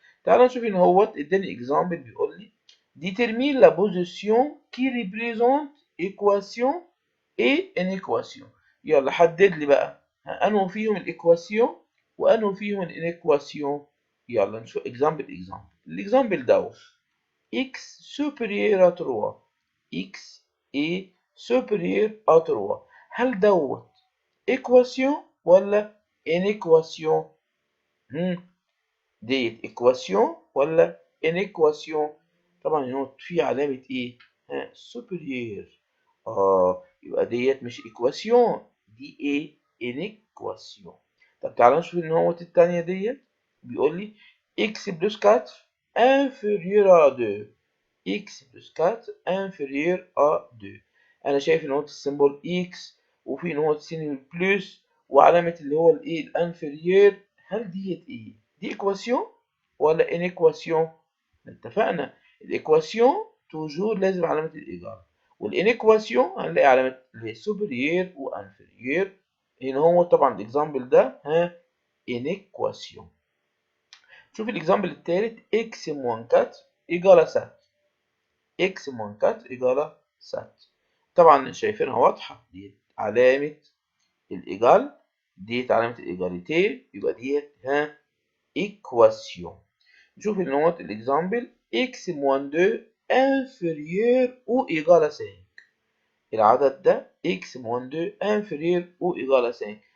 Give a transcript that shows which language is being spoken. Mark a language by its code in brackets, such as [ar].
[ar] تعال نشوف ان هو اداني اكزامبل بيقول لي [fr] détermine la position qui représente équation et une équation. [ar] يلا حدد لي بقى انه فيهم الايكواسيون وانه فيهم الانيكواسيون. يلا نشوف اكزامبل. الاكزامبل دوت [fr] x supérieur à 3 x est supérieur à 3. [ar] هل دوت ايكواسيون ولا انيكواسيون؟ ديت ايكواسيون ولا انيكواسيون؟ طبعا هنا في علامة ايه؟ supérieur. يبقى ديت مش ايكواسيون، دي ايه؟ انيكواسيون. طب تعالى نشوف ان هو التانية ديت بيقول لي [fr] x plus 4 inférieur à 2. x plus 4 inférieur à 2. [ar] انا شايف ان هو السيمبول x وفي ان هو السين بلس وعلامة اللي هو الايه الانفيرير. هل ديت ايه؟ دي ايكواسيون ولا انيكواسيون؟ اتفقنا الايكواسيون توجور لازم علامة الايجار، والانيكواسيون هنلاقي علامة اللي هي سوبريير وانفيرير. هنا هو طبعا الاكزامبل ده انيكواسيون. شوف الاكزامبل الثالث [fr] x moins 4 égale à 7. x moins 4 égale 7. [ar] طبعا شايفينها واضحة، دي علامة الإيجال، ديت علامة الإيجاليتي، يبقى ديت إيكواسيون. نشوف النوت الإكزامبل [fr] x moins 2 inférieur ou égal à 5. [ar] العدد ده [fr] x moins 2 inférieur ou égal à 5.